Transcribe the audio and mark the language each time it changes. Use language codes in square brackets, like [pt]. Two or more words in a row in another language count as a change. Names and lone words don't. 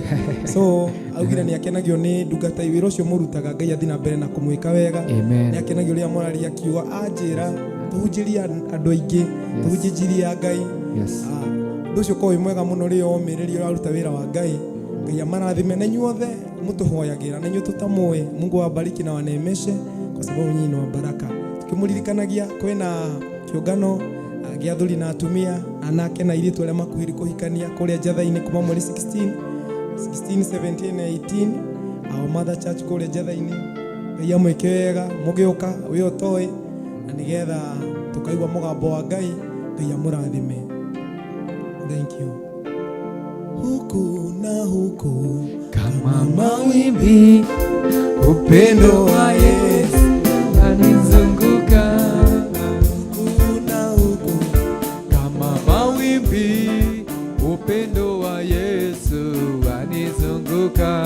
[ki] So augire nĩ akenagio nĩ ndungata wĩra ũcio mũrutaga, Ngai athiĩ na mbere na kũmwĩka wega. Nĩ akenagio rĩrĩa mũraria akiuga anjĩra tũhunjĩrie andũ aingĩ, tũhunjĩrie Ngai. Ũndũ ũcio ũkorwo wĩ mwega mũno rĩrĩa womĩrĩria ũraruta wĩra wa Ngai. Ngai amarathime na inyuothe mũtũhoyagĩra na inyuĩ tũtamũĩ. [sw] Mungu awabariki na waneemeshe kwa sababu nyinyi ni wa baraka. [ki] Tukimũririkanagia kwĩna kĩũngano gĩa athuri na atumia, anake na airĩtu arĩa makuhĩrĩ kũhikania kũrĩa Njatha-inĩ kuma mweri 16, 17 na 18 Our Mother Church kũrĩa Njatha-inĩ. Ngai amwĩke wega, mũgĩũka wĩ ũtoĩ na nĩgetha tũkaigua mũgambo wa Ngai. Ngai amũrathime. [en] Thank you. [sw] Huku na huku kama mawimbi, upendo wa Yesu unanizunguka. huku na huku Kama mawimbi, upendo wa Yesu unanizunguka.